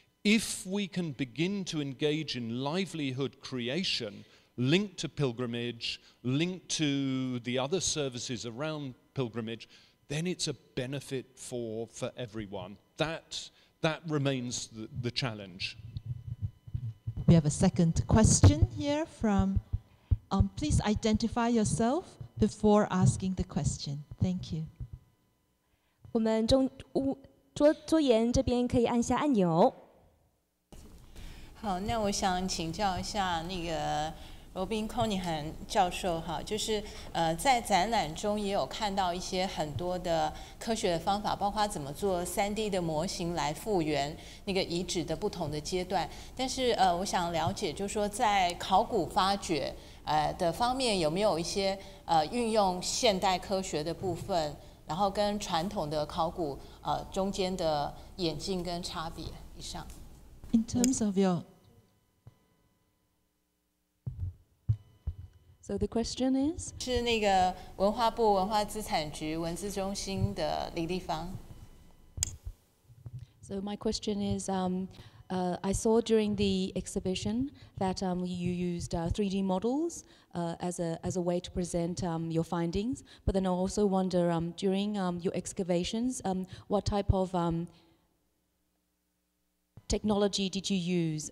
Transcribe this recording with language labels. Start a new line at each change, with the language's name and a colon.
English: If we can begin to engage in livelihood creation, linked to pilgrimage, linked to the other services around pilgrimage, then it's a benefit for everyone. That remains the challenge. We have a second question here from, please identify yourself before asking the question. Thank you.
Chinese: 我们桌沿这边可以按下按钮。好，那我想请教一下那个罗宾·康尼汉教授哈，就是在展览中也有看到一些很多的科学的方法，包括怎么做3D 的模型来复原那个遗址的不同的阶段。但是我想了解，就是说在考古发掘的方面有没有一些运用现代科学的部分，然后跟传统的考古中间的演进跟差别？以上。
English: In terms of your So the question is?
Chinese: 是那个文化部文化资产局文资中心的李丽芳。
English: So my question is, I saw during the exhibition that you used 3D models as a way to present your findings, but then I also wonder during your excavations, what type of technology did you use?